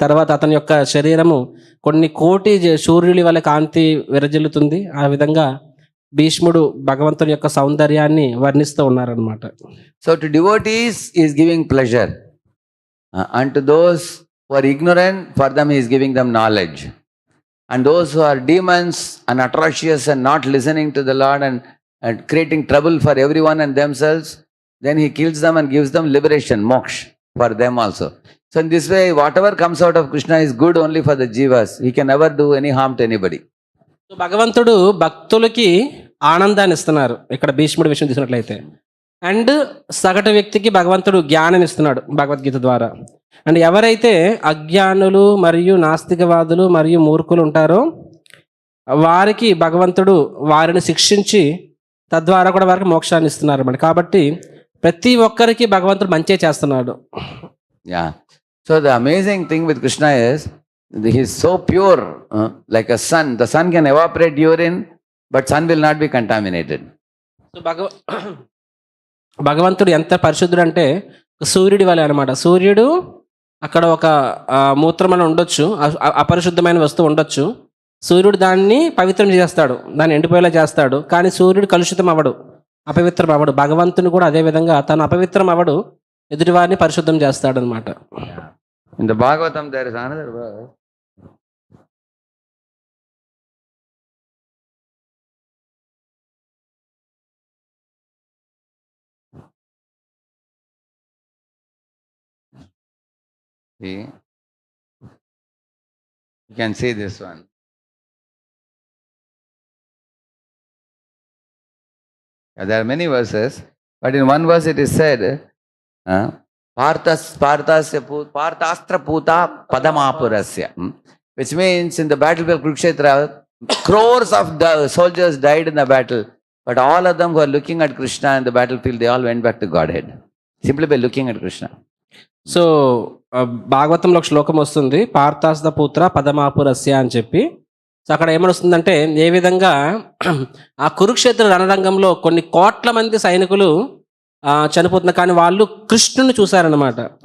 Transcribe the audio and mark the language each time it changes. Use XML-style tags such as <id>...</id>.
<te>తర్వాత అతని యొక్క శరీరము కొన్ని కోటి సూర్యుడి వల్ల కాంతి విరజిల్లుతుంది. ఆ విధంగా భీష్ముడు భగవంతుని యొక్క సౌందర్యాన్ని వర్ణిస్తూ ఉన్నారనమాట.</te> <en>So to devotees he is giving pleasure, and to those who are ignorant, for them he is giving them knowledge, and those who are demons and atrocious and not listening to the Lord and creating trouble for everyone and themselves, then he kills them and gives them liberation, moksha, for them also. So in this way, whatever comes out of Krishna is good only for the jivas. He can never do any harm to anybody.</en> <te>So భగవంతుడు భక్తులకి ఆనందాన్ని ఇస్తున్నారు ఇక్కడ భీష్ముడి విషయం తీసుకున్నట్లయితే. And సగటు వ్యక్తికి భగవంతుడు జ్ఞానం ఇస్తున్నాడు భగవద్గీత ద్వారా. అండ్ ఎవరైతే అజ్ఞానులు మరియు నాస్తికవాదులు మరియు మూర్ఖులు ఉంటారో వారికి భగవంతుడు వారిని శిక్షించి తద్వారా కూడా వారికి మోక్షాన్ని ఇస్తున్నారు అన్నమాట. కాబట్టి ప్రతి ఒక్కరికి భగవంతుడు మంచే చేస్తున్నాడు. Yeah.</te> <en>So the amazing thing with Krishna is he is so pure, like a sun. The sun can evaporate urine, but sun will not be contaminated.</en> <te>So భగవంతుడు ఎంత పరిశుద్ధుడు అంటే సూర్యుడి వలె అనమాట. సూర్యుడు అక్కడ ఒక మూత్రం అని ఉండొచ్చు, అపరిశుద్ధమైన వస్తువు ఉండొచ్చు. సూర్యుడు దాన్ని పవిత్రం చేస్తాడు, దాన్ని ఎండిపోయేలా చేస్తాడు. కానీ సూర్యుడు కలుషితం అవ్వడు, అపవిత్రం అవ్వడు. భగవంతుని కూడా అదే విధంగా తను అపవిత్రం అవ్వడు, ఎదుటివారిని పరిశుద్ధం చేస్తాడు అనమాట.</te> <en>In the Bhagavatam there is another verse. See, you can see this one. There are many verses, but in one verse it is said, Parthastra Puta Padamapurasya, which means in the battlefield of Kurukshetra, crores of soldiers died in the battle, but all of them who are looking at Krishna in the battlefield, they all went back to Godhead, simply by looking at Krishna.</en> <te>So భాగవతంలో ఒక శ్లోకం వస్తుంది, పార్థాస్త పుత్ర పదమాపురస్య అని చెప్పి. So అక్కడ ఏమొస్తుందంటే, ఏ విధంగా ఆ కురుక్షేత్ర రణరంగంలో కొన్ని కోట్ల మంది సైనికులు చనిపోతున్నారు, కానీ వాళ్ళు కృష్ణుని చూశారనమాట.</te>